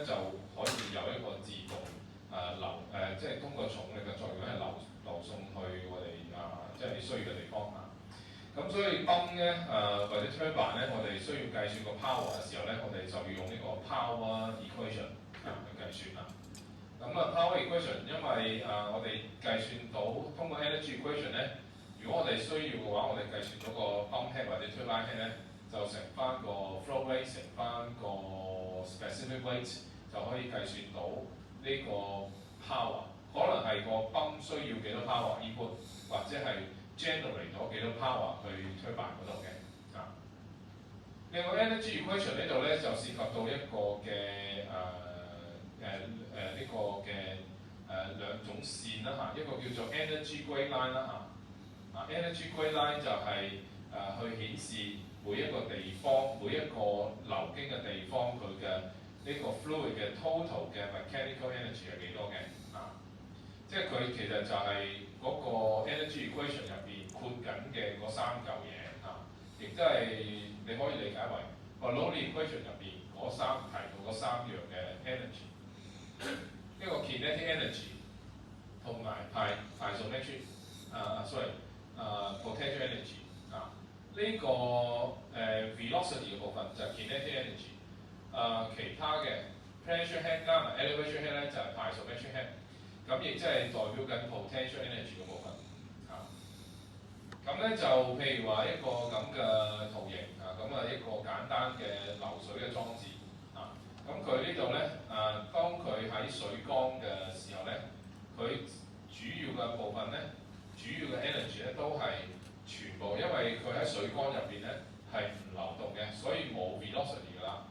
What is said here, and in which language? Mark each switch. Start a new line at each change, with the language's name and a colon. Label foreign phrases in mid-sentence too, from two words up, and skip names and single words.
Cantonese: 就可以有一個自動即係通過重力嘅作用係流送去我哋即係需要嘅地方咁所以泵咧或者 turbine 咧，我哋需要計算個 power 嘅時候咧，我哋就要用呢個
English: power equation
Cantonese: 去計算啦。
English: power equation
Cantonese: 因為我哋計算到通過
English: energy equation
Cantonese: 咧。如果我哋需要嘅話，我哋計算咗個
English: pump head
Cantonese: 或者
English: turbine head
Cantonese: 咧，就乘翻個
English: flow rate
Cantonese: 乘翻個
English: specific weight，
Cantonese: 就可以計算到呢個 power。可能係個泵需要幾多
English: power input，
Cantonese: 或者係 generate 咗幾多 power 去 turbine 嗰度嘅另外
English: energy equation
Cantonese: 呢度咧就涉及到一個嘅呢個嘅兩種線啦嚇，一個叫做
English: energy gray line
Cantonese: 啦嚇 ，
English: energy gray line
Cantonese: 就係去顯示每一個地方每一個流經嘅地方佢嘅呢個 fluid 嘅 total 嘅
English: mechanical energy
Cantonese: 係幾多嘅即係佢其實就係嗰個
English: energy equation
Cantonese: 入邊括緊嘅嗰三嚿嘢亦都係你可以理解為個
English: Bernoulli equation
Cantonese: 入邊提到嗰三樣嘅 energy， 一個
English: kinetic energy
Cantonese: 同埋piezometric
English: potential energy
Cantonese: 呢個velocity 嘅部分就係
English: kinetic energy，
Cantonese: 其他嘅
English: pressure head
Cantonese: 加埋
English: elevation head
Cantonese: 咧就係
English: piezometric head，
Cantonese: 咁亦即係代表緊
English: potential energy
Cantonese: 嘅部分。咁咧就譬如話一個咁嘅圖形咁一個簡單嘅流水嘅裝置咁佢呢度咧當佢喺水缸嘅時候咧，佢主要嘅部分咧，主要嘅 energy 咧都係全部，因為佢喺水缸入邊咧係唔流動嘅，所以冇 velocity 㗎啦。